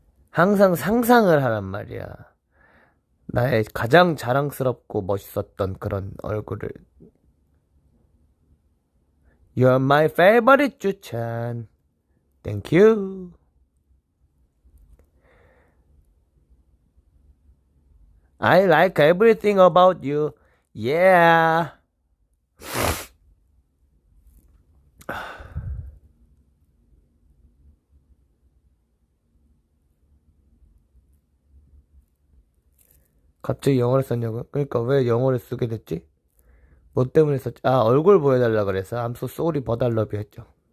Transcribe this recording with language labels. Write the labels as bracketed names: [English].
[Korean] 항상 상상을 하란 말이야. 나의 가장 자랑스럽고 멋있었던 그런 얼굴을. [English] You're my favorite, 주찬. Thank you. I like everything about you. Yeah. [Korean] 갑자기 영어를 썼냐고요? 그러니까 왜 영어를 쓰게 됐지? 뭐 때문에 썼지? 아, 얼굴 보여달라 그래서 [English] I'm so sorry but I love you [Korean] 했죠.